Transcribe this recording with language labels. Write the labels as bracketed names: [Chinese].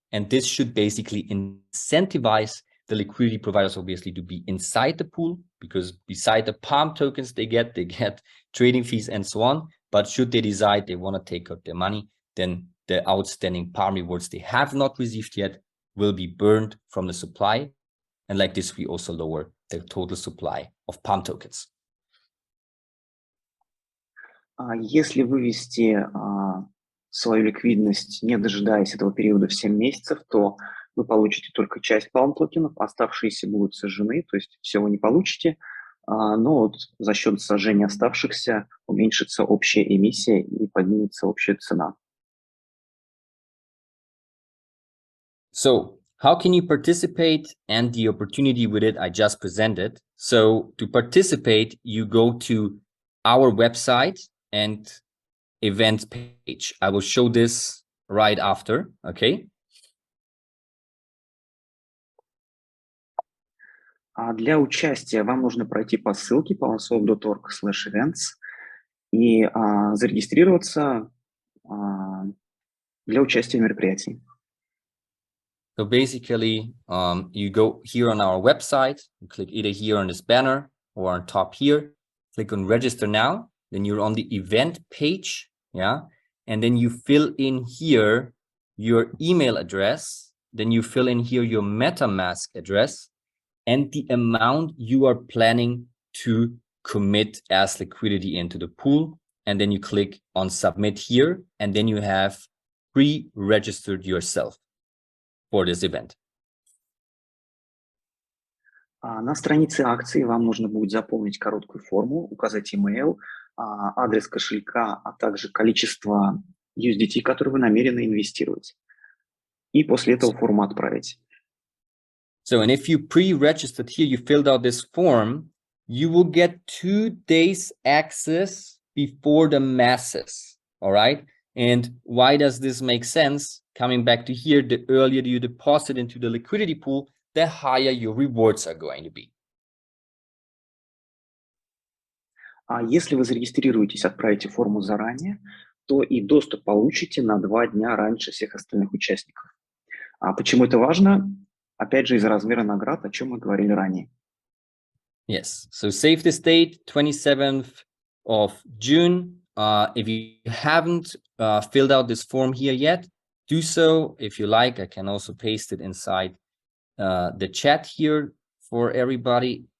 [English] And this should basically incentivize the liquidity providers, obviously, to be inside the pool, because beside the Palm tokens they get trading fees and so on. But should they decide they want to take out their money, then the outstanding Palm rewards they have not received yet will be burned from the supply. And like this, we also lower the total supply of Palm tokens. [Russian] Если вывести свою ликвидность, не дожидаясь этого периода в 7 месяцев, то вы получите только часть Palm токенов, оставшиеся будут сожжены, то есть все вы не получите, но вот за счет сожжения оставшихся уменьшится общая эмиссия и поднимется общая цена. [English] So how can you participate, and the opportunity with it I just presented? So to participate, you go to our website and events page. I will show this right after, okay? [Russian] Для участия вам нужно пройти по ссылке PalmSwap.org/events и зарегистрироваться для участия в мероприятии. [English] So basically, you go here on our website, you click either here on this banner or on top here, click on register now, then you're on the event page, yeah, and then you fill in here your email address, then you fill in here your MetaMask address and the amount you are planning to commit as liquidity into the pool, and then you click on submit here, and then you have pre-registered yourself for this event. [Russian] На странице акции вам нужно будет заполнить короткую форму, указать email, адрес кошелька, а также количество USDT, которые вы намерены инвестировать. И после этого форму отправить. [English] So, and if you pre-registered here, you filled out this form, you will get 2 days access before the masses, all right? And why does this make sense? Coming back to here, the earlier you deposit into the liquidity pool, the higher your rewards are going to be. [Russian] Если вы зарегистрируетесь, отправите форму заранее, то и доступ получите на 2 дня раньше всех остальных участников. Почему это важно? Опять же, из-за размера наград, о чем мы говорили ранее. [English] Yes, so save this date, 27th of June. If you haven't filled out this form here yet, do so. If you like, I can also paste it inside the chat here for everybody.